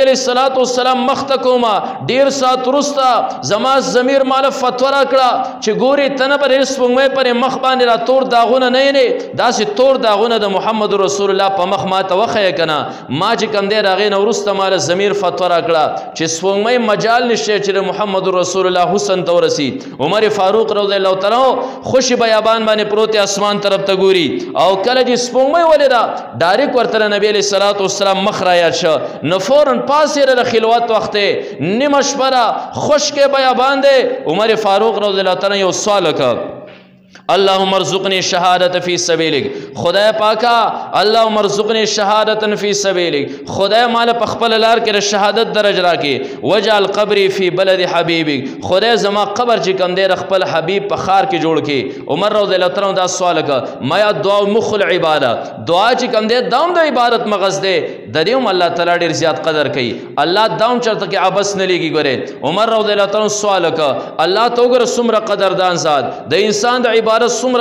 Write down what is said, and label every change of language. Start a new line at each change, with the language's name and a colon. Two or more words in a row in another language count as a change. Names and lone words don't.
Arabic: علیه الصلاة والسلام
Pashto: مخ ته کومه ډېر ساعت وروسته زما ضمیر ماله فتوه راکړه چې ګورې ته نه به د سپوږمۍ پرې مخ باندې را تور داغونه نه یې داسې تور داغونه د محمد رسول الله په مخ ما ته وښیه که نه ما چې کوم دی د هغې نه وروسته ماله ضمیر فتوه راکړه چې سپوږمۍ مجال نشته چې د محمد رسول الله حسن ته ورسي عمر فاروق
Arabic: رضی الله تعالی
Pashto: خوشی بیابان باندې پروت اسمان طرف ته ګوري او کله چې سپوږمۍ ولیده ډایرک ورته نبی
Arabic: علیه الصلاة والسلام
Pashto: مخ رایاد شه نو فورا پاسې د خلوت وخت نیمه شپه ده خشک بیابان دی عمر فاروق
Arabic: رضی الله تعالی
Pashto: یو سوال وکړ
Arabic: اللهم ارزقني شهادة في سبيلك
Pashto: خدای پاکا
Arabic: اللهم ارزقني شهادة في سبيلك
Pashto: خدای مال په خپل لار کې د شهادت درجه راکې
Arabic: وجعل قبري في بلد حبيبك
Pashto: خدای زما قبر چې کوم دی د خپل حبیب په ښار کې جوړ کې عمر
Arabic: رضی الله تعالی
Pashto: دا سوال وکړه ما یا
Arabic: دعا مخ العباده
Pashto: دعا چې کوم دی دام د عبادت مغز دی د دې هم الله تعالی ډېر زیات قدر کوي الله دام چرته کې عبس نه لګي ګورې عمر
Arabic: رضی الله تعالی
Pashto: سوال وکړه الله ته وګوره څومره قدردان ذات د انسان د عبادت څومره